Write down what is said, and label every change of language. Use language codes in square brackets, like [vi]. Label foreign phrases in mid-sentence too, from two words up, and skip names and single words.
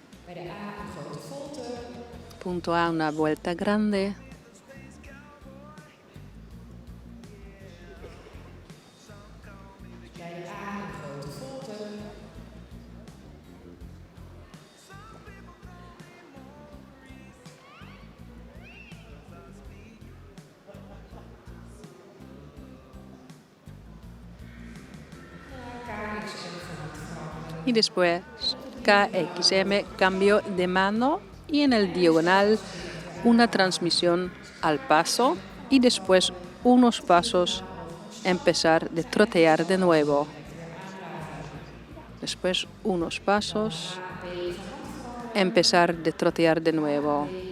[nl] Bij de A een grote volte. [es] Punto A, una vuelta grande. [nl] Bij de A een grote volte. KXM veranderen. [es] Y después KXM, cambio de mano. Y en el diagonal, una transmisión al paso. Y después unos pasos, empezar de trotear de nuevo. Después unos pasos, empezar de trotear de nuevo.